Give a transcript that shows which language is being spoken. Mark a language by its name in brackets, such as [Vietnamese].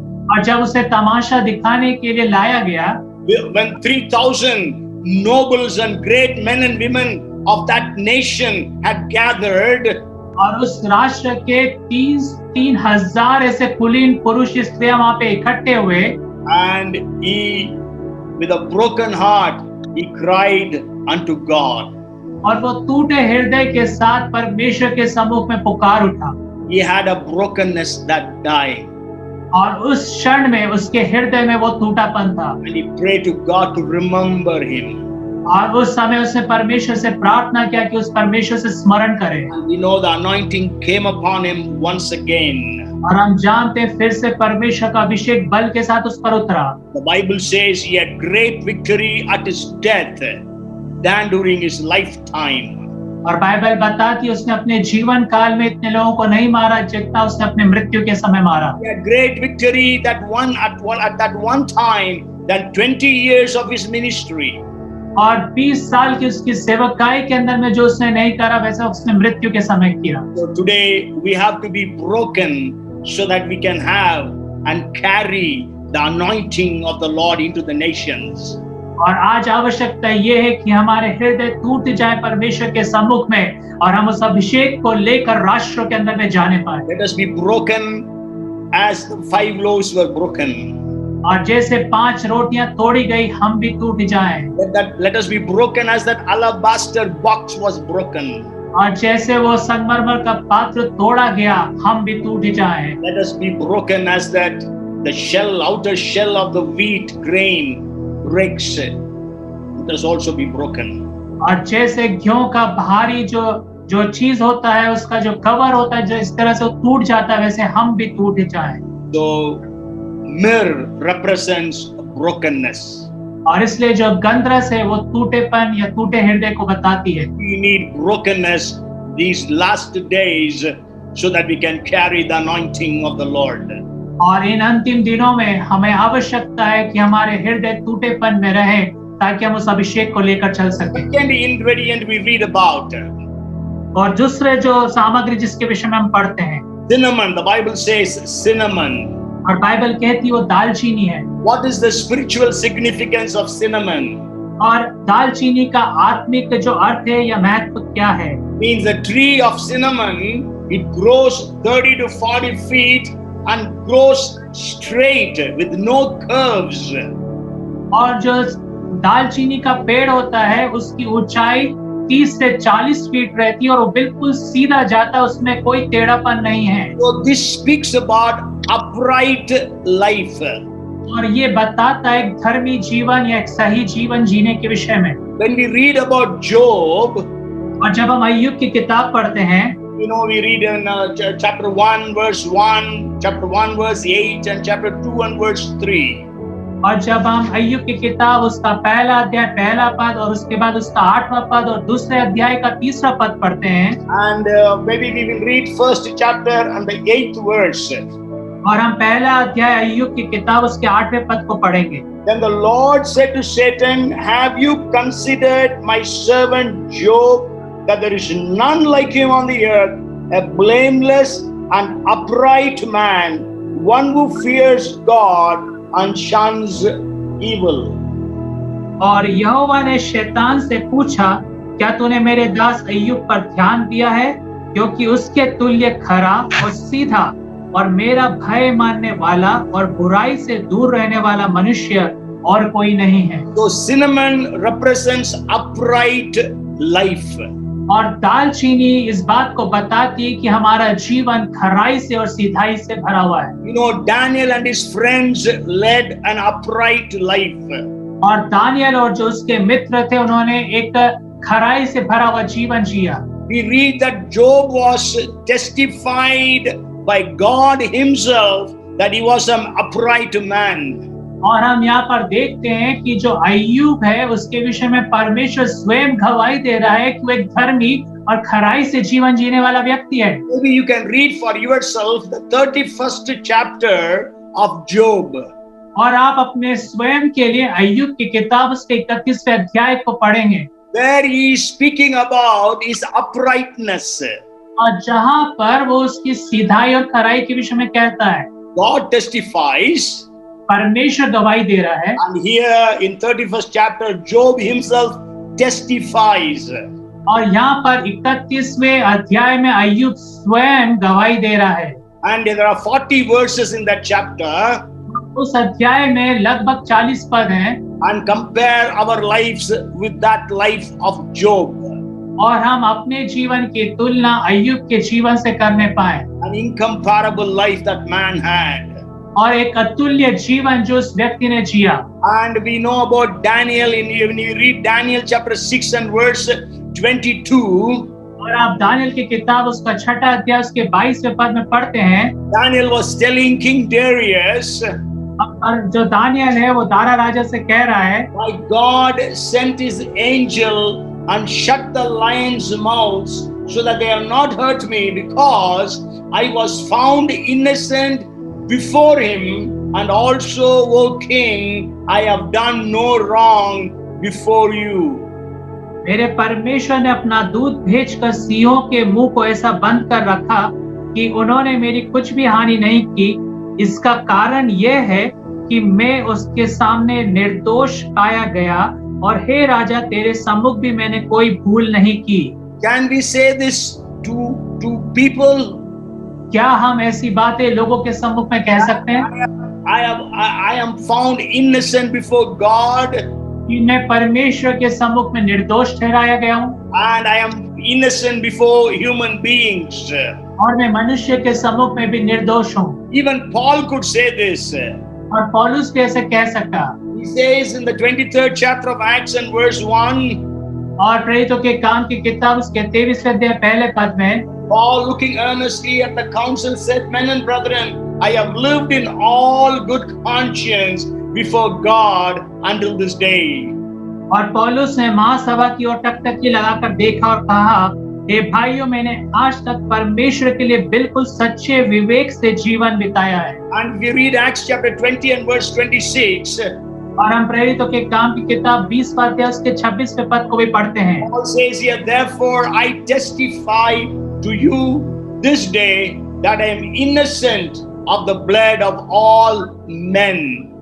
[Hindi] और जब उसे तमाशा दिखाने के लिए लाया गया, [English] when 3,000 nobles and great men and women of that nation had gathered, [Hindi] और उस राष्ट्र के 3,000 ऐसे कुलीन पुरुष स्त्रियां वहां पे इकट्ठे हुए, [English] and he, with a broken heart, he cried unto God. [Hindi] और वो टूटे हृदय के साथ परमेश्वर के सम्मुख में पुकार उठा। [English] He had a brokenness that day, [Hindi] और उस क्षण में उसके हृदय में वो टूटापन था, [English] and he prayed to God to remember him. [Hindi] और उस समय उसने परमेश्वर से प्रार्थना किया कि उस परमेश्वर से स्मरण करे। [English] And we know the anointing came upon him once again. [Hindi] और हम जानते हैं फिर से परमेश्वर का अभिषेक बल के साथ उस पर उतरा। [English] The Bible says he had great victory at his death than during his lifetime. [Hindi] और बाइबल बताती है उसने अपने जीवन काल में इतने लोगों को नहीं मारा जितना उसने अपने मृत्यु के समय मारा। [English] He had great victory at that one time than 20 years of his ministry. [Hindi] और 20 साल की उसकी सेवकाई के अंदर में जो उसने नहीं करा वैसा उसने मृत्यु के समय किया। [English] So today we have to be broken so that we can have and carry the anointing of the Lord into the nations. [Hindi] और आज आवश्यकता ये है कि हमारे हृदय टूट जाए परमेश्वर के सम्मुख में और हम उस अभिषेक को लेकर राष्ट्रों के अंदर में जाने पाए। [English] Let us be broken as the 5 loaves were broken. [Hindi] और जैसे 5 रोटियां तोड़ी गई हम भी टूट जाएं। [English] Let us be broken as that alabaster box was broken. [Hindi] और जैसे वो संगमरमर का पात्र तोड़ा गया हम भी टूट जाएं। [English] Let us be broken as that the outer shell of the wheat grain breaks. Let us also be broken. [Hindi] और जैसे गेहूं का भारी जो चीज होता है उसका जो कवर होता है जो इस तरह से टूट जाता है वैसे हम भी टूट जाएं। [English] So myrrh represents brokenness. [Hindi] और इसलिए जो गंधरस है वो टूटेपन या टूटे हृदय को बताती है। [English] We need brokenness these last days so that we can carry the anointing of the Lord. [Hindi] और इन अंतिम दिनों में हमें आवश्यकता है कि हमारे हृदय टूटेपन में रहे ताकि हम उस अभिषेक को लेकर चल सकें। [English] Second ingredient we read about [Hindi] और दूसरे जो सामग्री जिसके विषय में हम पढ़ते हैं, [English] cinnamon. The Bible says cinnamon. [Hindi] और बाइबल कहती है वो दालचीनी है। [English] What is the spiritual significance of cinnamon? [Hindi] और दालचीनी का आत्मिक जो अर्थ है या महत्व क्या है? [English] Means the tree of cinnamon, it grows 30 to 40 feet and grows straight with no curves. [Hindi] और जो दालचीनी का पेड़ होता है उसकी ऊंचाई 30 से 40 फीट रहती है और वो बिल्कुल सीधा जाता है, उसमें कोई टेढ़ापन नहीं है। [English] So this speaks about upright life. [Hindi] और ये बताता है एक धर्मी जीवन या एक सही जीवन जीने के विषय में। [English] When we read about Job, [Hindi] और जब हम अय्यूब की किताब पढ़ते हैं, [English] we read in chapter 1 verse 1, chapter 1 verse 8 and chapter 2 and verse 3. [Hindi] और जब हम अय्यूब की किताब उसका पहला अध्याय पहला पद और उसके बाद उसका 8वां पद और दूसरे अध्याय का 3रा पद पढ़ते हैं, [English] and maybe we will read first chapter and the 8th verse. [Hindi] और हम पहला अध्याय अय्यूब की किताब उसके 8वें पद को पढ़ेंगे। [English] Then the Lord said to Satan, have you considered my servant Job, that there is none like him on the earth, a blameless and upright man, one who fears God and shuns evil. [Hindi] और यहोवा ने शैतान से पूछा, क्या तूने मेरे दास अय्यूब पर ध्यान दिया है, क्योंकि उसके तुल्य खरा और सीधा और मेरा भय मानने वाला और बुराई से दूर रहने वाला मनुष्य और कोई नहीं है। [English] So cinnamon represents upright life. [Hindi] और दालचीनी इस बात को बताती है कि हमारा जीवन खराई से और सीधाई से भरा हुआ है। [English] Daniel and his friends led an upright life. [Hindi] और दानियल और जो उसके मित्र थे उन्होंने एक खराई से भरा हुआ जीवन जिया। [English] We read that Job was testified by God himself that he was an upright man. [Hindi] और हम यहाँ पर देखते हैं कि जो अय्यूब है उसके विषय में परमेश्वर स्वयं गवाही दे रहा है कि वो एक धर्मी और खराई से जीवन जीने वाला व्यक्ति है। [English] Maybe you can read for yourself the 31st chapter of Job. [Hindi] और आप अपने स्वयं के लिए अय्यूब की किताब उसके 31वें अध्याय को पढ़ेंगे। [English] There he is speaking about his uprightness. [Hindi] और जहाँ पर वो उसकी सीधाई और खराई के विषय में कहता है, [English] God testifies. [Hindi] परमेश्वर गवाही दे रहा है। [English] And here in 31st chapter, Job himself testifies. [Hindi] और यहाँ पर 31वें अध्याय में अय्यूब स्वयं गवाही दे रहा है। [English] And there are 40 verses in that chapter. [Hindi] उस अध्याय में लगभग 40 पद हैं। [English] And compare our lives with that life of Job. [Hindi] और हम अपने जीवन की तुलना अय्यूब के जीवन से करने पाए। [English] An incomparable life that man had. [Hindi] और एक अतुल्य जीवन जो उस व्यक्ति ने जिया। [English] And we know about Daniel when you read Daniel chapter 6 and verse 22. [Hindi] और आप दानियल की किताब उसका 6ठा अध्याय उसके 22वें पद में पढ़ते हैं। [English] Daniel was telling King Darius. [Hindi] और जो दानियल है वो दारा राजा से कह रहा है, [English] My God sent his angel and shut the lions' mouths so that they have not hurt me, because I was found innocent before him, and also, O king, I have done no wrong before you. [Hindi] मेरे परमेश्वर ने अपना दूत भेजकर सिंहों के मुंह को ऐसा बंद कर रखा कि उन्होंने मेरी कुछ भी हानि नहीं की। इसका कारण यह है कि मैं उसके सामने निर्दोष पाया गया, और हे राजा तेरे सम्मुख भी मैंने कोई भूल नहीं की। [English] Can we say this to people? [Hindi] क्या हम ऐसी बातें लोगों के सम्मुख में कह सकते हैं? [English] I am found innocent before God. [Hindi] कि मैं परमेश्वर के सम्मुख में निर्दोष ठहराया गया हूँ, [English] And I am innocent before human beings. [Hindi] और मैं मनुष्य के सम्मुख में भी निर्दोष हूँ। [English] Even Paul could say this. [Hindi] और पौलुस भी ऐसे कह सकता। [English] He says in the 23rd chapter of Acts and verse 1. [Hindi] और प्रेरितों के काम की किताब उसके 23वें अध्याय पहले पद में, [English] Paul, looking earnestly at the council, said, Men and brethren, I have lived in all good conscience before God until this day. [Hindi] और पौलुस ने महासभा की ओर टकटकी लगाकर देखा और कहा, हे भाइयों, मैंने आज तक परमेश्वर के लिए बिल्कुल सच्चे विवेक से जीवन बिताया है। [English] And we read Acts chapter 20 and verse 26. [Hindi] और हम प्रेरितों के काम की किताब 20 अध्याय उसके 26वें पद को भी पढ़ते हैं। [English] Paul says here, therefore I testify to you this day that I am innocent of the blood of all men.